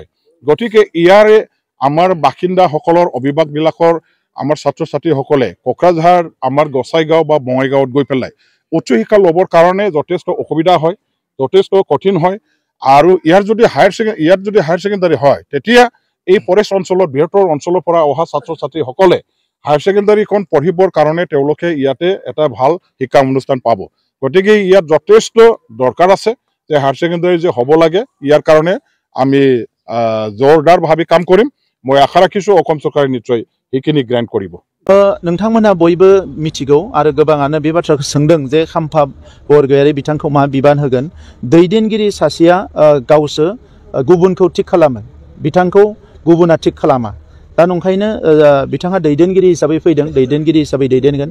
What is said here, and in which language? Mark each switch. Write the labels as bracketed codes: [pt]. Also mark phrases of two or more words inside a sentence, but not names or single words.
[as] গতিকে ইয়াৰে আমাৰ বাসিন্দাসকলৰ অভিভাৱকবিলাকৰ আমাৰ ছাত্ৰ ছাত্ৰীসকলে কোকৰাঝাৰ আমাৰ গোসাইগাঁও বা বঙাইগাঁৱত গৈ পেলাই উচ্চ শিক্ষা ল'বৰ কাৰণে যথেষ্ট অসুবিধা হয়, যথেষ্ট কঠিন হয় আৰু ইয়াত যদি [en] higher secondary [as] হয় তেতিয়া এই ফৰেষ্ট অঞ্চলৰ বৃহত্তৰ অঞ্চলৰ পৰা অহা ছাত্ৰ ছাত্ৰীসকলে [en] higher secondary [as] পঢ়িবৰ কাৰণে তেওঁলোকে ইয়াতে এটা ভাল শিক্ষা অনুষ্ঠান পাব। গতিকে ইয়াত যথেষ্ট দৰকাৰ আছে যে [en] higher secondary [as] যে হ'ব লাগে ইয়াৰ কাৰণে আমি জোৰদাৰভাৱে কাম কৰিম। মই আশা ৰাখিছোঁ অসম চৰকাৰে নিশ্চয় সেইখিনি গ্ৰেণ্ট কৰিব। [brx] नोंथांमोनहा बयबो मिथिगौ आरो गोबाङानो बे बाथ्राखौ सोंदों जे खाम्फा बरगयारि बिथांखौ मा बिबान होगोन। दैदेनगिरि सासेया गावसो गुबुनखौ थिक खालामो, बिथांखौ गुबुना थिक खालामा। दा नंखायनो बिथाङा दैदेनगिरि हिसाबै फैदों, दैदेनगिरि हिसाबै दैदेनगोन।